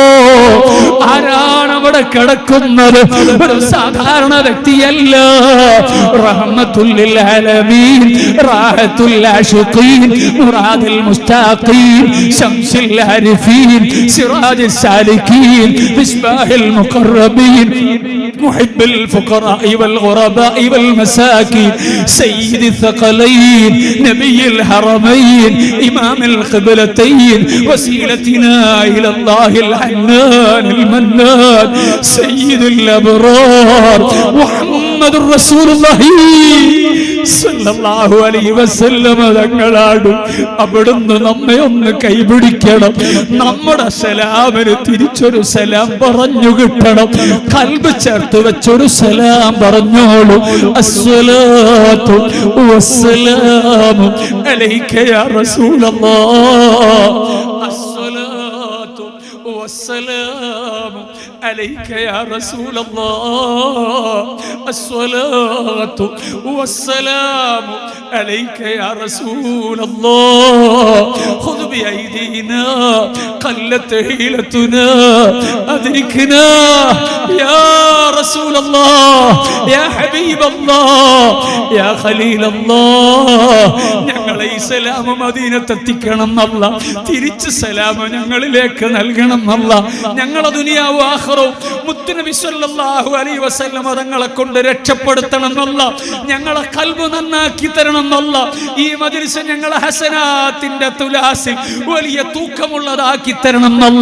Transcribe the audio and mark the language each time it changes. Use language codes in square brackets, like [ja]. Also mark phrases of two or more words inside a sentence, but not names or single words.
[ml] ആരാണ് അവിടെ കിടക്കുന്നത്? ഒരു സാധാരണ വ്യക്തിയല്ല. [ar] رحمة للعالمين، راحة العاشقين، مراد المشتاقين، شمس العارفين, سراج السالكين، مصباح المقربين, محب الفقراء والغرباء والمساكين، سيد الثقلين، نبي الحرمين، إمام القبلتين، وسيلتنا إلى الله الحنان المنان، سيد الأبرار محمد رسول الله صلى الله عليه وسلم തങ്ങളാണ്. [ml] അവിടുന്ന് നമ്മെ ഒന്ന് കൈപിടിക്കണം. നമ്മുടെ സലാമിന് തിരിച്ചൊരു സലാം പറഞ്ഞു കിട്ടണം. കൽബ് ചേർത്ത് വെച്ചൊരു സലാം പറഞ്ഞോളൂ. [ar] الصلاة والسلام عليك يا رسول الله. الصلاة والسلام عليك يا رسول الله. الصلاة والسلام عليك يا رسول الله. خذ بأيدينا قلت حيلتنا أدركنا يا رسول الله يا حبيب الله يا خليل الله. [ml] ഞങ്ങളെ ഈ സലാം മദീനത്തെത്തിക്കണം അല്ല. തിരിച്ച് സലാം ഞങ്ങളിലേക്ക് നൽകണം അല്ല. ഞങ്ങളെ ദുനിയാവ് ആഖിറവും മുത്തുനബി [ar] صلى الله عليه وسلم [ml] തങ്ങളെ കൊണ്ട് രക്ഷപ്പെടുത്തണം അല്ല. ഞങ്ങളെ ഖൽബ് നന്നാക്കി തരണം അല്ല. ഈ മജ്ലിസ് ഞങ്ങളെ ഹസനാത്തിന്റെ തുലാസിൽ വലിയ തൂക്കമുള്ളതാക്കി തരണം അല്ല.